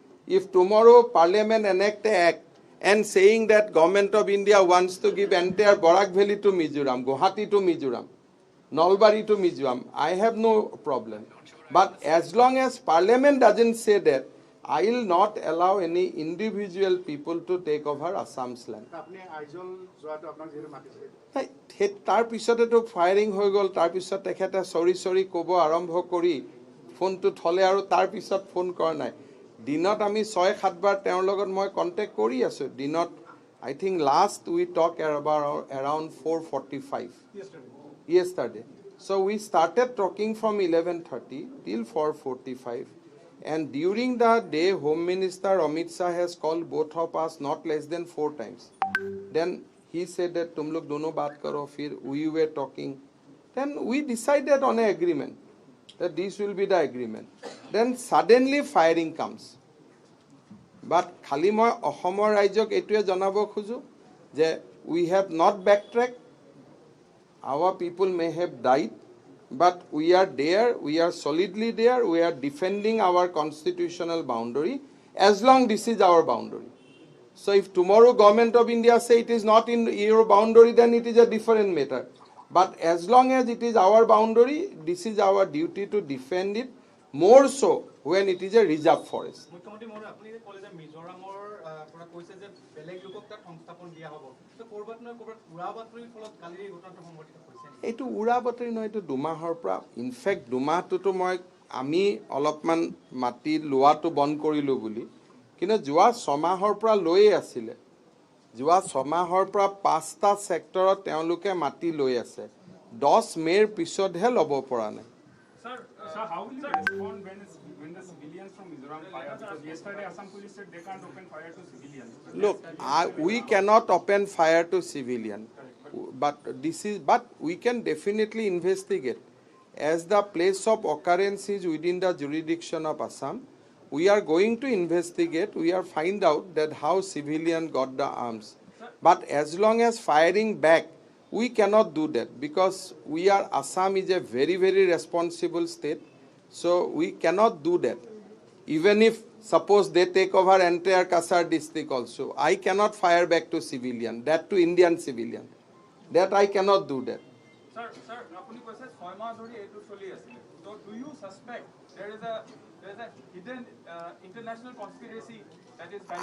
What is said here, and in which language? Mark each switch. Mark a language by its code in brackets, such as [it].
[en] If tomorrow parliament enact an act and saying that government of India wants to give entire Barak Valley to Mizoram, Guwahati to Mizoram, Nalbari to Mizoram, I have no problem. But as long as parliament doesn't say that, I will not allow any individual people to take over Assam's land. [as] আপুনি আইজল যোৱাটো আপোনাক যিহেতু মাতিছিলে তাৰ পিছতেতো firing হৈ গ'ল, তাৰপিছত তেখেতে চৰি ক'ব আৰম্ভ কৰি ফোনটো থলে আৰু তাৰপিছত ফোন কৰা নাই। দিনত আমি 6-7 বাৰ তেওঁৰ লগত মই কণ্টেক্ট কৰি আছোঁ। দিনত [en] I think last we talked about around 4:45 yesterday. So we started talking from 11:30 till 4:45. And during the day, Home Minister Amit Shah has called both of us not less than 4 times. Then he said that [hi] tum log dono baat karo, fir [en] we were talking. Then we decided on an agreement that this will be the agreement. Then suddenly firing comes. But [as] khali moi Ahomor raijok etue janabo khojo je [en] we have not backtracked. Our people may have died, but we are there, we are solidly there, we are defending our constitutional boundary as long this is our boundary. So if tomorrow government of India say it is not in your boundary, then it is a different matter. But as long as it is our boundary, this is our duty to defend it, more so when it is a reserve forest. [as] মুখ্যমন্ত্ৰী মহোদয় আপুনি যে ক'লে যে মিজোৰামৰ পৰা কৈছে যে বেলেগ লোকক তাত সংস্থাপন দিয়া হ'ব তো ক'ৰবাত নহয় ক'ৰবাত উৰা বাতৰিৰ ফলত কালি এই ঘটনাটো সংঘটিত হৈছে এইটো উৰা বাতৰি নহয়, এইটো দুমাহৰ পৰা ইনফেক্ট দুমাহটোতো আমি অলপমান মাটি লোৱাটো বন্ধ কৰিলোঁ বুলি, কিন্তু যোৱা 6 মাহৰ পৰা লৈয়ে আছিলে। যোৱা 6 মাহৰ পৰা 5টা ছেক্টৰত তেওঁলোকে মাটি লৈ আছে। 10 মে'ৰ পিছতহে ল'ব পৰা নাই। [en] Sir, how will you respond when the civilians from Mizoram fire? Because yesterday Assam police said they can't open fire to civilians. Look, we cannot open fire to civilian, but we can definitely investigate. As the place of occurrence is within the jurisdiction of Assam, we are going to investigate. We are find out that how civilian got the arms. But as long as firing back, we cannot do that because Assam is a very, very responsible state. So we cannot do that. Even if suppose they take over entire Kasar district also, I cannot fire back to civilian, that to Indian civilian. That I cannot do that. [as] Sir, আপুনি কৈছে 6 মাহ ধৰি এইটো চলি আছিল। [en] So do you suspect there is a hidden international conspiracy that is